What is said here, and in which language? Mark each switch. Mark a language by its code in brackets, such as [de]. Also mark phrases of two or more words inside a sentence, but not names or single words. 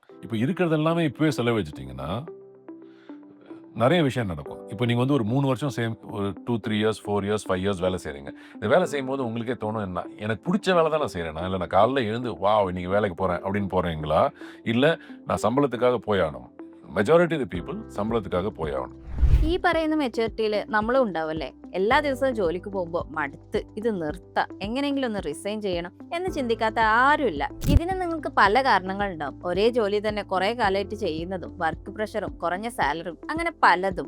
[ta] இப்போ இருக்கிறது எல்லாமே இப்பவே செலவழிச்சிட்டீங்கன்னா, நெறைய விஷயம் நடக்கும். இப்போ நீங்க வந்து ஒரு 3 வருஷம் ஒரு 2, 3 இயர்ஸ், 4 இயர்ஸ், 5 இயர்ஸ் வேலை செய்றீங்க. இந்த வேலை செய்யும்போது உங்களுக்கே தோணும், எனக்கு புடிச்ச வேலை தான் நான் செய்றேனா? இல்ல நான் காலைல எழுந்து, வாவ்! இன்னைக்கு வேலைக்கு போறேன் அப்படின்னு போறீங்களா? இல்ல நான் சம்பளத்துக்காக போய் ஆகணும். [en] majority of the people [ta] சம்பளத்துக்காக போய் ஆகணும். [ml] ഈ പറയുന്ന മെച്ചൂരിറ്റിയിൽ നമ്മളും ഉണ്ടാവല്ലേ? എല്ലാ ദിവസവും ജോലിക്ക് പോകുമ്പോൾ മടുത്ത് ഇത് നിർത്താം, എങ്ങനെയെങ്കിലും ഒന്ന് റിസൈൻ ചെയ്യണം എന്ന് ചിന്തിക്കാത്ത ആരുമില്ല. ഇതിന് നിങ്ങൾക്ക് പല കാരണങ്ങളുണ്ടാവും. ഒരേ ജോലി തന്നെ കുറെ കാലമായിട്ട് ചെയ്യുന്നതും, വർക്ക് പ്രഷറും, കുറഞ്ഞ സാലറിയും, അങ്ങനെ പലതും.